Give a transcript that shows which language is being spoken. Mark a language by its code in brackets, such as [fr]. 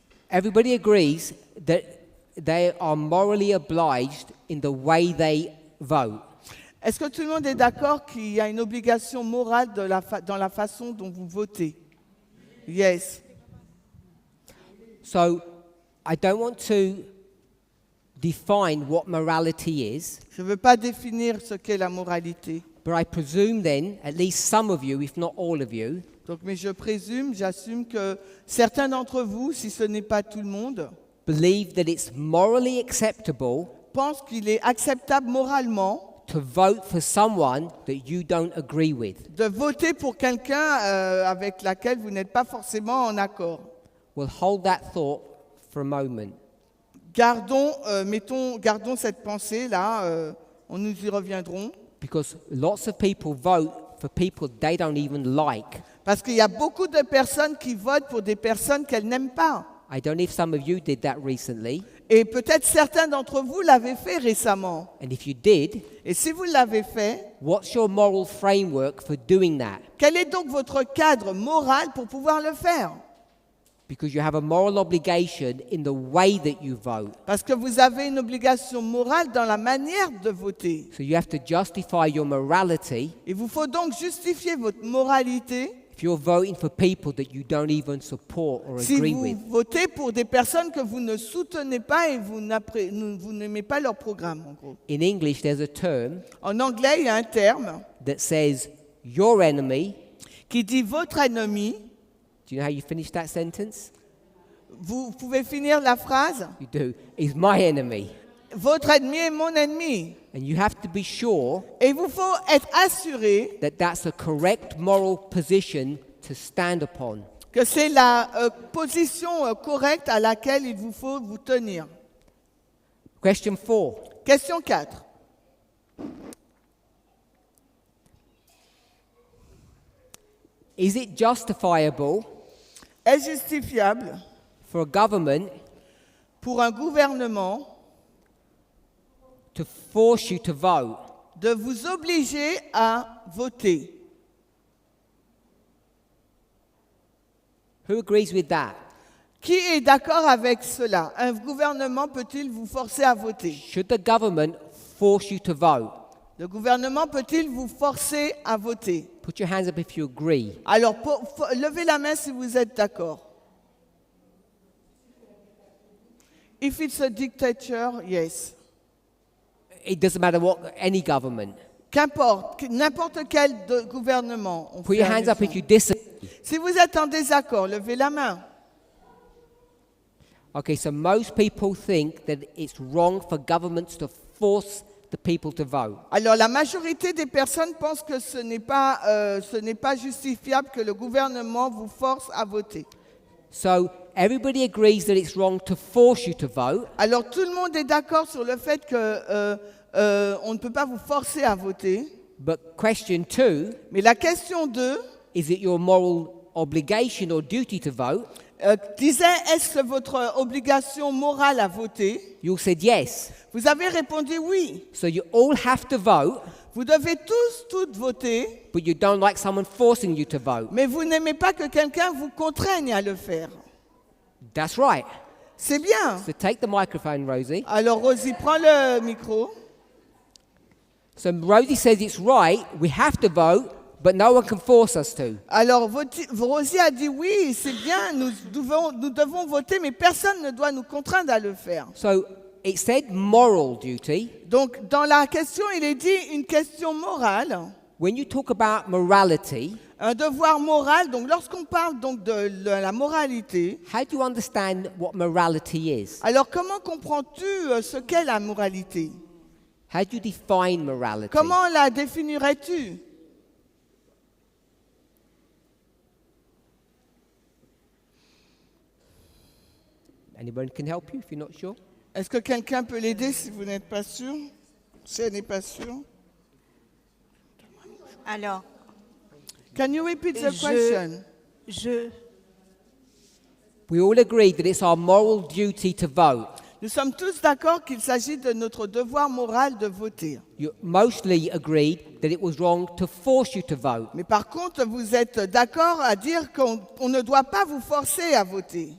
[en] Everybody agrees that they are morally obliged in the way they vote. [fr] Est-ce que tout le monde est d'accord qu'il y a une obligation morale dans la façon dont vous votez? [en] Yes. So, I don't want to define what morality is, [fr] Je ne veux pas définir ce qu'est la moralité. [en] but I presume then, at least some of you, if not all of you, [fr] Donc, mais j'assume que certains d'entre vous, si ce n'est pas tout le monde, [en] believe that it's morally acceptable [fr] pensent qu'il est acceptable moralement [en] to vote for someone that you don't agree with. [fr] de voter pour quelqu'un avec laquelle vous n'êtes pas forcément en accord. [en] We'll hold that thought for a moment. [fr] Gardons cette pensée-là, nous y reviendrons. [en] Because lots of people vote for people they don't even like. [fr] Parce qu'il y a beaucoup de personnes qui votent pour des personnes qu'elles n'aiment pas. [en] I don't know if some of you did that recently. [fr] Et peut-être certains d'entre vous l'avaient fait récemment. [en] And if you did, [fr] Et si vous l'avez fait, [en] what's your moral framework for doing that? [fr] quel est donc votre cadre moral pour pouvoir le faire? [en] Because you have a moral obligation in the way that you vote. [fr] Parce que vous avez une obligation morale dans la manière de voter. [en] So you have to justify your morality [fr] Il vous faut donc justifier votre moralité [en] if you're voting for people that you don't even support or [fr] si [en] agree [fr] vous [en] with. [fr] votez pour des personnes que vous ne soutenez pas et vous n'aimez pas leur programme, en gros. [en] In English, there's a term [fr] En anglais, il y a un terme [en] that says your enemy. [fr] qui dit votre ennemi. [en] Do you know how you finish that sentence? [fr] Vous pouvez finir la phrase? [en] You do. Is my enemy. [fr] Votre ennemi est mon ennemi. [en] And you have to be sure [fr] Et il vous faut être assuré [en] that that's a correct moral position to stand upon. [fr] que c'est la position correcte à laquelle il vous faut vous tenir. [en] Question 4. [fr] Question 4. [en] Is it justifiable [fr] Est-ce justifiable [en] for a government [fr] pour un gouvernement [en] to force you to vote [fr] de vous obliger à voter? [en] Who agrees with that? [fr] Qui est d'accord avec cela? Un gouvernement peut-il vous forcer à voter? [en] Should the government force you to vote? [fr] Le gouvernement peut-il vous forcer à voter? [en] Put your hands up if you agree. [fr] Alors, levez la main si vous êtes d'accord. [en] If it's a dictature, yes. It doesn't matter what, any government. [fr] Qu'importe, n'importe quel gouvernement. On [en] Put [fr] fait [en] your hands up [fr] allusion. [en] if you disagree. [fr] Si vous êtes en désaccord, levez la main. [en] Okay, so most people think that it's wrong for governments to force the people to vote. [fr] Alors, la majorité des personnes pensent que ce n'est pas justifiable que le gouvernement vous force à voter. [en] So everybody agrees that it's wrong to force you to vote, [fr] Alors tout le monde est d'accord sur le fait que on ne peut pas vous forcer à voter. [en] but question 2, [fr] Mais la question 2 [en] is it your moral obligation or duty to vote? [fr] disait, est-ce votre obligation morale à voter? [en] You all said yes. [fr] Vous avez répondu oui. [en] So you all have to vote, [fr] Vous devez toutes voter, [en] but you don't like someone forcing you to vote. [fr] mais vous n'aimez pas que quelqu'un vous contraigne à le faire. [en] That's right. [fr] C'est bien. [en] So take the microphone, Rosie. [fr] Alors Rosie, prends le micro. [en] So Rosie says it's right, we have to vote, but no one can force us to. [fr] Alors Rosie a dit oui, c'est bien, nous devons voter, mais personne ne doit nous contraindre à le faire. [en] So it said moral duty. [fr] Donc dans la question, il est dit une question morale, [en] When you talk about morality, [fr] un devoir moral. Donc lorsqu'on parle donc de la moralité, [en] how do you understand what morality is? [fr] alors comment comprends-tu ce qu'est la moralité? [en] How do you define morality? [fr] Comment la définirais-tu? [en] Anyone can help you if you're not sure? [fr] Est-ce que quelqu'un peut l'aider si vous n'êtes pas sûr? Si elle n'est pas sûre? Alors, [en] Can you repeat the question? We all agree that it's our moral duty to vote. [fr] Nous sommes tous d'accord qu'il s'agit de notre devoir moral de voter. [en] You mostly agreed that it was wrong to force you to vote. [fr] Mais par contre, vous êtes d'accord à dire qu'on ne doit pas vous forcer à voter.